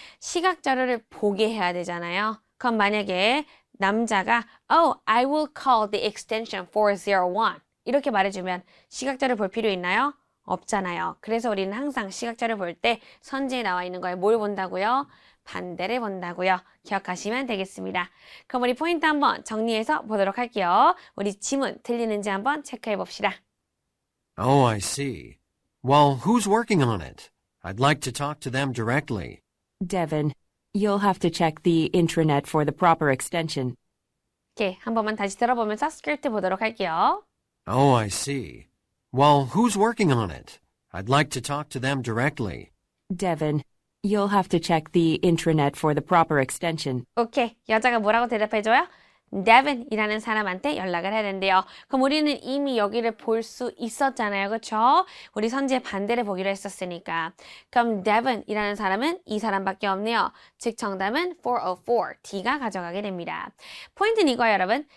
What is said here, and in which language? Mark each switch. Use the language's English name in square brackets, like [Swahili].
[Korean] 시각자료를 보게 해야 되잖아요. 그럼 만약에 남자가 [English] I will call the extension 401 [Korean] 이렇게 말해주면 시각자료 볼 필요 있나요? 없잖아요. 그래서 우리는 항상 시각자료 볼 때 선지에 나와 있는 거에 뭘 본다고요? 반대를 본다고요. 기억하시면 되겠습니다. 그럼 우리 포인트 한번 정리해서 보도록 할게요. 우리 지문 틀리는지 한번 체크해 봅시다. [English] Oh, I see. Well, who's working on it? I'd like to talk to them directly. Devin, you'll have to check the intranet for the proper extension. [Korean] 오케이, 한 번만 다시 들어보면서 스크립트 보도록 할게요. [English] Oh, I see. Well, who's working on it? I'd like to talk to them directly. Devin, you'll have to check the intranet for the proper extension. [Korean] 오케이, 여자가 뭐라고 대답해줘요? Devin이라는 사람한테 연락을 해야 된대요. 그럼 우리는 이미 여기를 볼 수 있었잖아요. 그렇죠? 우리 선지의 반대를 보기로 했었으니까. 그럼 Devin이라는 사람은 이 사람밖에 없네요. 즉 정답은 404, D가 가져가게 됩니다. 포인트는 이거예요, 여러분.